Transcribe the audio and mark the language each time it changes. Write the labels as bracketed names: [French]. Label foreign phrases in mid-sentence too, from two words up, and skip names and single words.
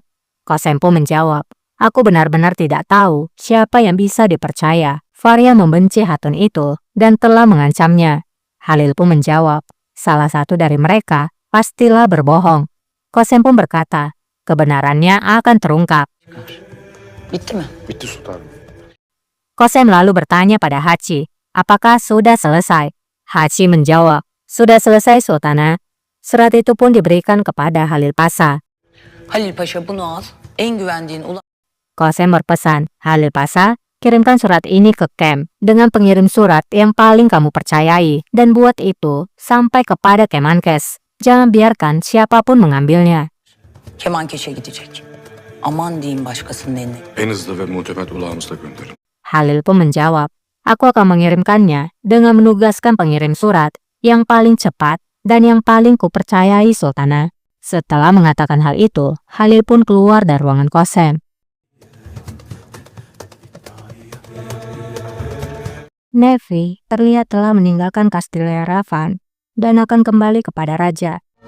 [Indonesian] Kosem pun menjawab, aku benar-benar tidak tahu siapa yang bisa dipercaya. Faria membenci Hatun itu dan telah mengancamnya. Halil pun menjawab, salah satu dari mereka pastilah berbohong. Kosem pun berkata, kebenarannya akan terungkap. [Turkish] Bitti mi? Bitti sultanım. [Indonesian] Kosem lalu bertanya pada Haci, apakah sudah selesai? Haci menjawab, sudah selesai Sultana. Surat itu pun diberikan kepada Halil Paşa. [Turkish] Halil Paşa bunu al. En güvendiğin [Indonesian] Kosem berpesan, Halil Paşa, kirimkan surat ini ke camp dengan pengirim surat yang paling kamu percayai dan buat itu sampai kepada Kemenkes. Jangan biarkan siapapun mengambilnya. [Turkish] Kemankeş'e gidecek. Aman diyeyim başkasının eline. En hızlı ve muhtemet ulağımızla gönderin. [Indonesian] Halil pun menjawab, aku akan mengirimkannya dengan menugaskan pengirim surat yang paling cepat dan yang paling kupercayai Sultana. Setelah mengatakan hal itu, Halil pun keluar dari ruangan Kosem. Nefi terlihat telah meninggalkan kastil Yerevan dan akan kembali kepada raja.